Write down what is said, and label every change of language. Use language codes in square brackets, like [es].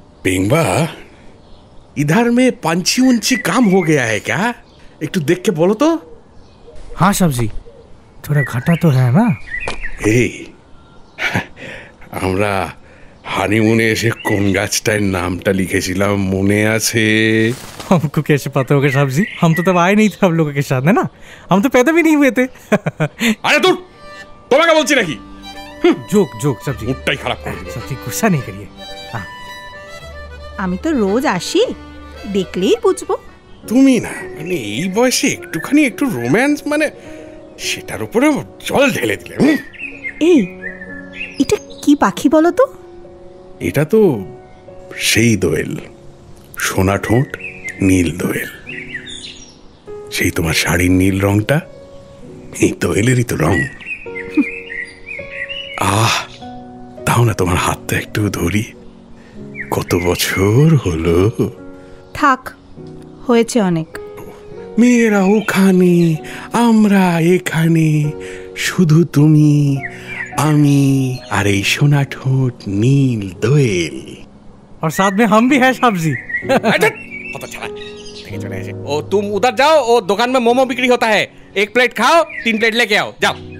[hi] पेंगबा, इधर में पंछी उंची काम हो गया है क्या? एक तो देख के बोलो तो। हाँ सब्जी, थोड़ा घाटा तो है ना। [bn] এই আমরা হানিমুনে এসে কোন গাছটার নামটা লিখেছিলাম মনে আছে? [hi] हमको कैसे पता होगा सब्जी? हम तो तब आए नहीं थे आप लोगों के साथ, है ना? हम तो पैदा भी नहीं हुए थे। [bn] আরে দূর, তোমাকে বলছি নাকি? [hi] जोक जोक सब्जी, [bn] মুডটাই খারাপ করে দিল। [hi] सब्जी गुस्सा नहीं करिए। [bn] আমি তো রোজ আসি, দেখলেই বুঝবো। তুমি না মানে এই বয়সে একটুখানি একটু রোম্যান্স মানে সেটার উপরে জল ঢেলে দিলে। এই এটা কি পাখি বলো তো? এটা তো সেই দোয়েল, সোনা ঠোঁট নীল দোয়েল। সেই তোমার শাড়ির নীল রংটা এই দোয়েলেরই তো রং। দাও না তোমার হাতটা একটু ধরি। কত বছর হলো। থাক, হয়েছে অনেক। মেয়েরা ওখানে, আমরা এখানে, শুধু তুমি আমি আর এই সোনা ঠোঁট নীল দোয়েল। [hi] और साथ में हम भी हैं सब्जी। ओ तुम उधर जाओ, वो दुकान में मोमो बिक्री होता है, 1 प्लेट खाओ, 3 प्लेट लेके आओ, जाओ।